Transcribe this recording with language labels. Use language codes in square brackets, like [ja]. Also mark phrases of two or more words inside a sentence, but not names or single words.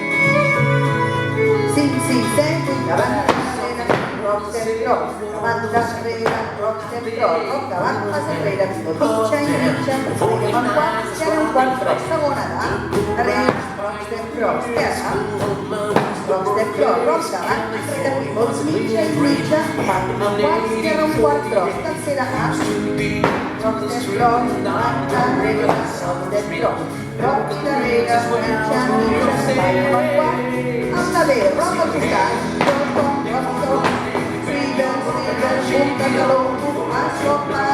[ca] 5, 6, 7, 8, davant, darrere, [en] rock, step, cross, [ca] davant, darrere, [en] rock, step, cross, rock, [ca] davant, pas enrere, tot mitja i mitja, seguim amb 4, i ara un quart cross, segona darrere, [en] rock, step, cross, terra, rock, step, cross, rock, [ca] davant, enrere, pivots, mitja i mitja, davant, un quart, i ara un quart cross, tercera A, [en] rock, step, cross, [ca] davant, darrere, [en] rock, step, cross, rock [ca] i darrere, mitja, mitja, seguim amb quart, amb la B, rock al costat, [en] rock, rock, rock, freedom, [ca] punta, taló, as, rock,